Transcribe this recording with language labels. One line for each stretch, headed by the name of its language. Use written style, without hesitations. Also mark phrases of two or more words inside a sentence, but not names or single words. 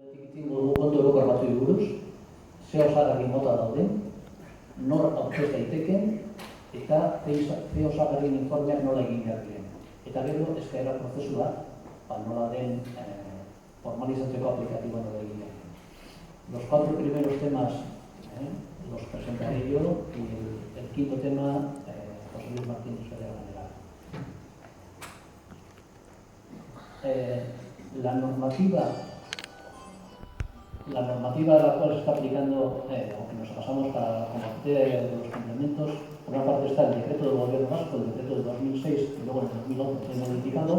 Basque: Dugu kontu orokor batzuei buruz, ze osagarri mota dauden, nor aurkez daiteken, eta ze osagarrien informeak nola egin behar diren. Eta gero, eskaera prozesua, nola den formalizatzeko aplikatiboa nola egin behar diren.
Spanish: Los 4 primeros temas los presentaré yo y el quinto tema, José Luis Martínez de la General. La normativa a la cual se está aplicando, o que nos pasamos para la materia de los complementos, por una parte está el decreto del Gobierno Vasco, el decreto de 2006, que luego en el 2011 fue modificado.